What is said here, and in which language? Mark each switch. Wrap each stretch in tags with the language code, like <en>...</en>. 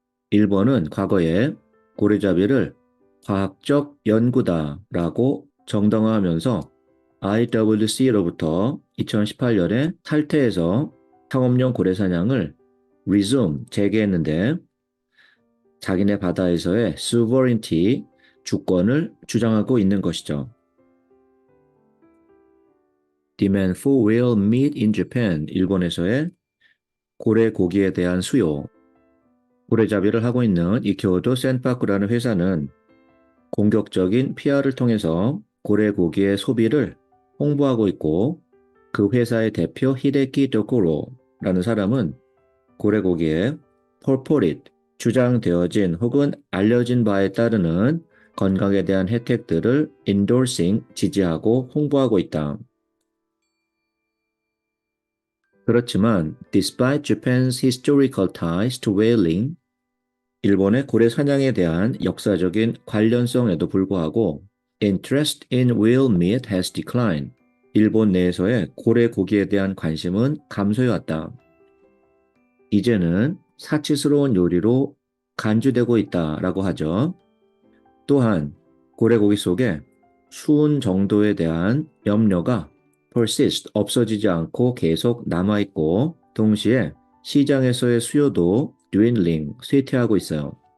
<ko>일본은 과거에 고래잡이를 과학적 연구다라고 정당화하면서 IWC로부터 2018년에 탈퇴해서 상업용 고래 사냥을 resume, 재개했는데 자기네 바다에서의 sovereignty, 주권을 주장하고 있는 것이죠.</ko> <en>Demand for whale meat in Japan,</en> <ko>일본에서의 고래 고기에 대한 수요. 고래잡이를 하고 있는 이 교토 센파쿠라는 회사는 공격적인 PR을 통해서 고래 고기의 소비를 홍보하고 있고 그 회사의 대표 히데키 도쿠로라는 사람은 고래 고기에 purported, 주장되어진 혹은 알려진 바에 따르는 건강에 대한 혜택들을 endorsing, 지지하고 홍보하고 있다.</ko> <en>그렇지만 despite Japan's historical ties to whaling,</en> <ko>일본의 고래 사냥에 대한 역사적인 관련성에도 불구하고</ko> <en>interest in whale meat has declined.</en> <ko>일본 내에서의 고래 고기에 대한 관심은 감소해왔다. 이제는 사치스러운 요리로 간주되고 있다라고 하죠. 또한 고래고기 속에 수은 정도에 대한 염려가 persist, 없어지지 않고 계속 남아있고 동시에 시장에서의 수요도 dwindling, 쇠퇴하고 있어요.</ko>